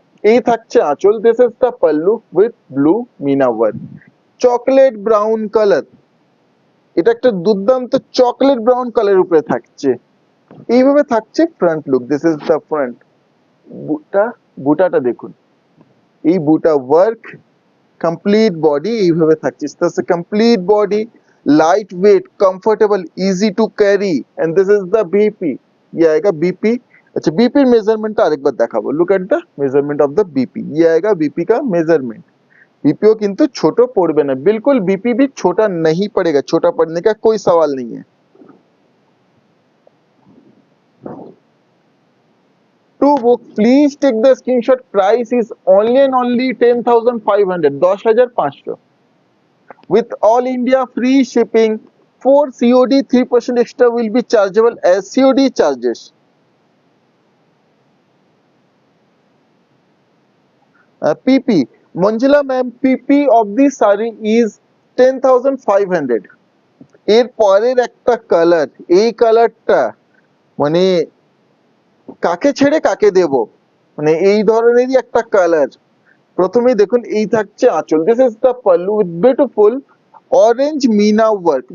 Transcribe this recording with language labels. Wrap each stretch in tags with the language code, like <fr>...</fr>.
<bn>এই থাকছে আঁচল,</bn> <en>this is the pallu with blue meena work,</en> <bn>chocolate brown colour. এটা একটা দুর্দান্ত চকলেট ব্রাউন কালারের উপরে থাকছে। এইভাবে থাকছে front look,</bn> <en>This is the front.</en> <bn>বুটাটা দেখুন, এই বুটা ওয়ার্ক, কমপ্লিট বডি এইভাবে থাকছে।</bn> <en>Complete body, light weight, comfortable, easy to carry, and this is the BP.</en> <hi>ये आएगा बीपी।</hi> <en>अच्छा, BP measurement</en> <bn>আরেকবার দেখাবো।</bn> <en>Look at the measurement of the BP.</en> <hi>ये आएगा बीपी का मेजरमेंट। बीपीओ</hi> <bn>किंतु छोटा पड़বে না,</bn> <hi>बिल्कुल बीपी भी छोटा नहीं पड़ेगा, छोटा पड़ने का कोई सवाल नहीं है।</hi> <en>To book, please take the screenshot, price is only and only 10,500, 10,500 with all India free shipping. For COD 3% extra will be chargeable as COD charges. PP, Manjula ma'am, PP of the saree is 10,500.</en> <bn>এর পরের একটা colour, এই কালারটা মানে কাকে ছেড়ে কাকে দেব, মানে এই ধরনেরই একটা কালার। প্রথমেই দেখুন, এই থাকছে আঁচল,</bn> <en>This is the pallu with beautiful orange meena work.</en>